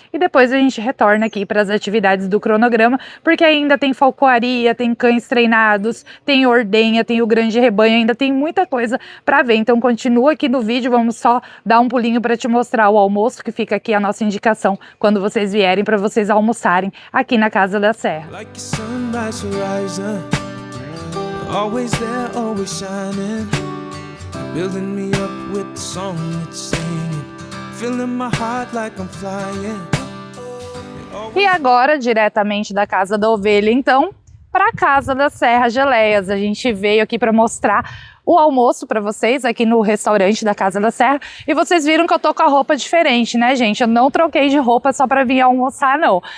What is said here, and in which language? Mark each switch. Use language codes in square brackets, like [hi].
[pt] E depois a gente retorna aqui para as atividades do cronograma, porque ainda tem falcoaria, tem cães treinados, tem ordenha, tem o grande rebanho, ainda tem muita coisa para ver. Então continua aqui no vídeo, vamos só dar um pulinho para te mostrar o almoço, que fica aqui a nossa indicação quando vocês vierem, para vocês almoçarem aqui na Casa da Serra. [en] Like a sunrise horizon, always there, always shining, building me up with the song it's singing, filling my heart like I'm flying. [pt] E agora, diretamente da Casa da Ovelha, então, para a Casa da Serra Geleias. A gente veio aqui para mostrar o almoço para vocês aqui no restaurante da Casa da Serra. E vocês viram que eu tô com a roupa diferente, né, gente? Eu não troquei de roupa só para vir almoçar, não.